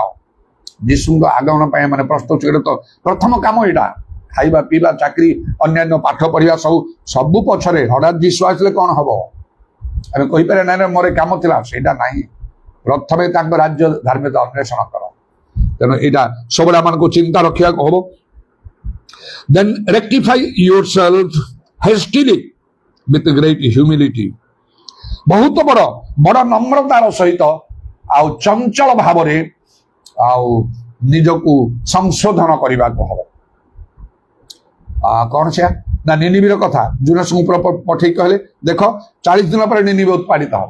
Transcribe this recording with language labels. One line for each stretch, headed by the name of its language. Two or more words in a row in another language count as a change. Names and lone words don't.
Odia: ଯୀଶୁଙ୍କ ଆଗମନ ପାଇଁ ମାନେ ପ୍ରସ୍ତୁତ। ଏଇଟା ତ ପ୍ରଥମ କାମ। ଏଇଟା ଖାଇବା ପିଇବା, ଚାକିରି, ଅନ୍ୟାନ୍ୟ ପାଠ ପଢିବା, ସବୁ ପଛରେ। ହଠାତ୍ ଯୀଶୁ ଆସିଲେ କଣ ହବ? ଆମେ କହିପାରିବା ନାଇଁ ମୋର କାମ ଥିଲା, ସେଇଟା ନାହିଁ। ପ୍ରଥମେ ତାଙ୍କ ରାଜ୍ୟ ଧାର୍ମିକତା ଅନ୍ୱେଷଣ କର। ତେଣୁ ଏଇଟା ସବୁବେଳେ ଆମମାନଙ୍କୁ ଚିନ୍ତା ରଖିବାକୁ ହବ।
English: Then rectify yourself hastily with great humility.
Odia: ବହୁତ ବଡ ନମ୍ରତାର ସହିତ ଆଉ ଚଞ୍ଚଳ ଭାବରେ ଆଉ ନିଜକୁ ସଂଶୋଧନ କରିବାକୁ ହବ। କଣ ସେୟା ନା ନିନିବିର କଥା ଜୁନସଙ୍କୁ ପଠେଇ କହିଲେ, ଦେଖ 40 ଦିନ ପରେ ନିନିବି ଉତ୍ପାଦିତ ହବ।